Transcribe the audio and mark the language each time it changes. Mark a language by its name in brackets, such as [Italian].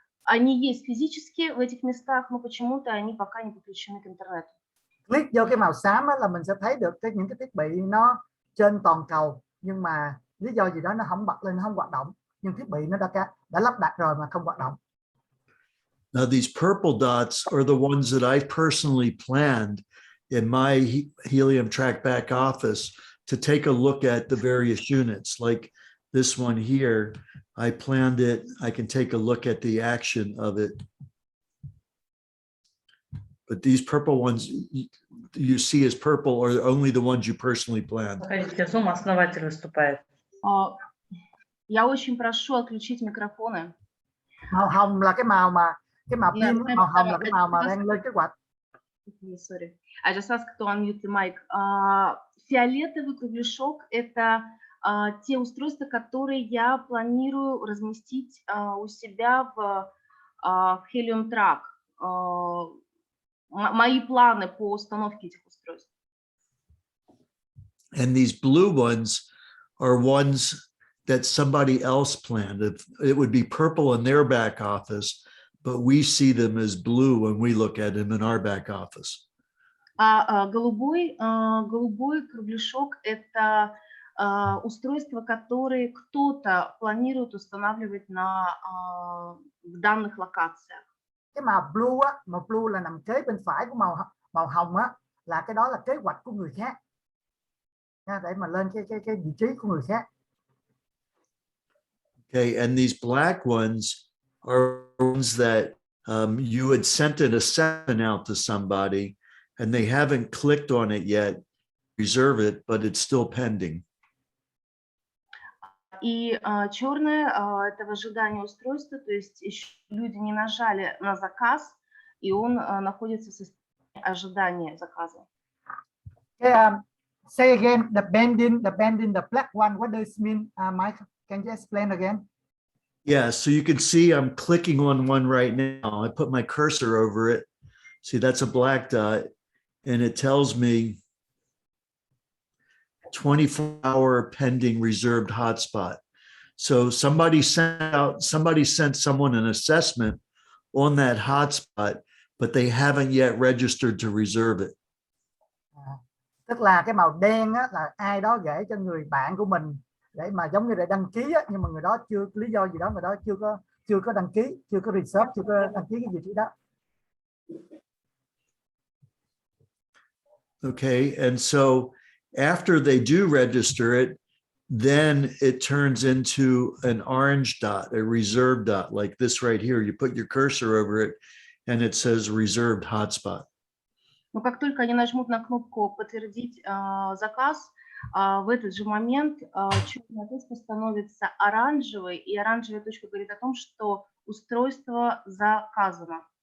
[Russian] Они есть физически в этих местах, но почему-то они пока не подключены к интернету. [Vietnamese] Click vô cái màu xám là mình sẽ thấy được những cái thiết bị nó trên toàn cầu, nhưng mà lý do gì đó nó không bật lên, không hoạt động, nhưng thiết bị nó đã lắp đặt rồi mà không hoạt động. [English] Now these purple dots are the ones that I personally planned in my HELIUM track back office to take a look at the various units. Like this one here, I planned it. I can take a look at the action of it. But these purple ones you see as purple are only the ones you personally planned. [Russian] Zoom основатель выступает. Я очень прошу отключить микрофоны. [Vietnamese] Màu hồng là cái màu pin, màu hồng là cái màu mà đang lên kế hoạch. [English] Sorry. I just asked to unmute the mic. [Russian] Фиолетовый кругляшок – это те устройства, которые я планирую разместить у себя в в Helium Track мои планы по установке этих устройств. [English] And these blue ones are ones that somebody else planned. It would be purple in their back office, but we see them as blue when we look at them in our back office. [Russian] Голубой кругляшок – это устройства, которые кто-то планирует устанавливать в данных локациях. [Vietnamese] Cái màu blue là nằm kế bên phải của màu hồng á, là cái đó là kế hoạch của người khác để mà lên cái vị trí của người khác. [English] Okay, and these black ones are ones that you had sent an assessment out to somebody and they haven't clicked on it yet, reserve it, but it's still pending. [Russian] И черное – это в ожидании устройства, то есть еще люди не нажали на заказ, и он находится в состоянии ожидания заказа. [English] Say again, the bending, the black one, what does it mean, Mike? Can you explain again? Yeah, so you can see I'm clicking on one right now. I put my cursor over it. See, that's a black dot, and it tells me 24-hour pending reserved hotspot. So somebody sent someone an assessment on that hotspot, but they haven't yet registered to reserve it. [Vietnamese] Tức là cái màu đen á, là ai đó gửi cho người bạn của mình để mà giống như để đăng ký á, nhưng mà người đó chưa, lý do gì đó người đó chưa có đăng ký, chưa có reserve, chưa có đăng ký cái vị trí đó. [English] Okay, and so after they do register it, then it turns into an orange dot, a reserved dot, like this right here. You put your cursor over it and it says reserved hotspot. [Russian] Но как только они нажмут на кнопку «Подтвердить заказ», в этот же момент черная точка становится оранжевой, и оранжевая точка говорит о том, что устройство заказано.